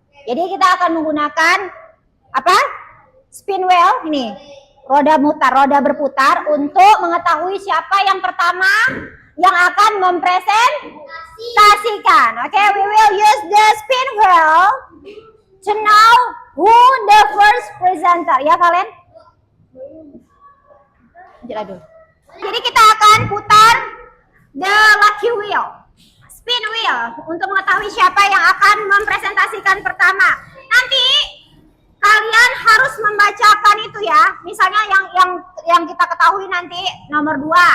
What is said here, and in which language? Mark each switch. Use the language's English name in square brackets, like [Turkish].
[Indonesian] Jadi kita akan menggunakan apa? Spin wheel ini. Roda berputar untuk mengetahui siapa yang pertama yang akan mempresentasikan. [English] Oke, we will use the spin wheel to know who the first presenter. [Indonesian] Ya, kalian? Jadi kita akan putar [English] the lucky wheel, spin wheel, [Indonesian] untuk mengetahui siapa yang akan mempresentasikan pertama. Nanti kalian harus membacakan itu ya. Misalnya yang kita ketahui nanti nomor 2.